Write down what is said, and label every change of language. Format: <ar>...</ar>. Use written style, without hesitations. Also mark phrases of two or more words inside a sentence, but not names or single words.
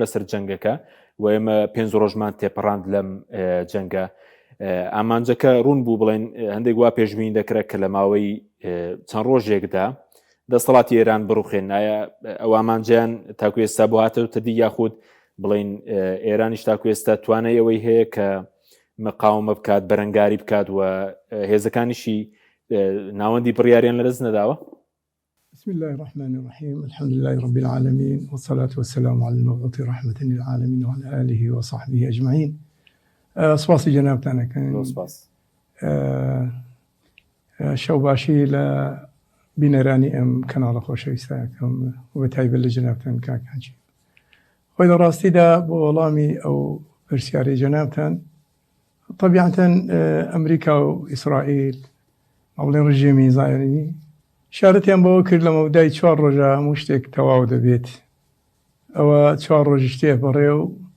<ckb>لەسەر جەنگەکە و ئێمە 5 ڕۆژمان تێپەڕاند لەم جەنگە ئامانجەکە ڕوون بوو بڵێن هەندێک وا پێشبین دەکرێت کە لە ماوەی چەند ڕۆژێکدا دەسەڵاتی ئێران بڕوخێن ئایا ئەو ئامانجیان تاکو ئێستا بۆ هاتەوتە دی یاخود بڵین ئێرانیش تاکو ئێستا توانای ئەوەی هەیە کە مقاومە بکات بەرەنگاری بکات و هێزەکانیشی ناوەندی بڕیاریان لەدەست نەداوە</ckb> <ar>بسم الله الرحمن الرحيم الحمد لله رب العالمين والصلاة والسلام على المبعوث رحمة للعالمين وعلى آله وصحبه أجمعين</ar> <ckb>سپاسی جەنابتانەکەن سپاس شەو باشی لە بینەرانی ئەم کەناڵە خۆشەویستەکەم و بە تایبەت لە جەنابتان کاکاجی خۆی لە ڕاستیدا بۆ وەڵامی ئەو پرسیارەی جەنابتان طبیعەتەن ئەمریکا و ئیسرائیل ئەوڵێن ڕژێمی زایۆنی شارەتیان بەوە کرد لە مەودای 4 ڕۆژە هەموو شتێک تەواو دەبێت ئەوە 4 ڕۆژی شتێ بەڕێ و</ckb>